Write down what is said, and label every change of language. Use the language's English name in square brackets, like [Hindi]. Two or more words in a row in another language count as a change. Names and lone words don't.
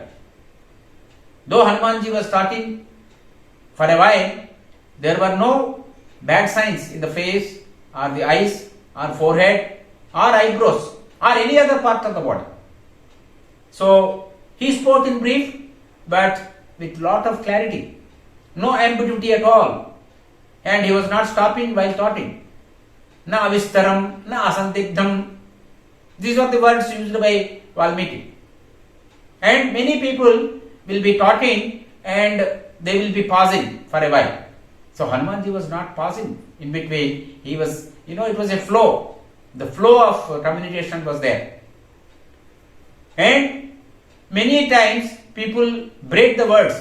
[English] Though Hanumanji was talking for a while, there were no bad signs in the face or the eyes or forehead or eyebrows or any other part of the body. So he spoke in brief but with lot of clarity. No ambiguity at all. And he was not stopping while talking. [Sanskrit] न अविस्तरम्, न असन्दिग्धम्. [English] These are the words used by Valmiki. And many people will be talking and they will be pausing for a while. So Hanumanji was not pausing in between. He was, it was a flow. The flow of communication was there. And many times people break the words.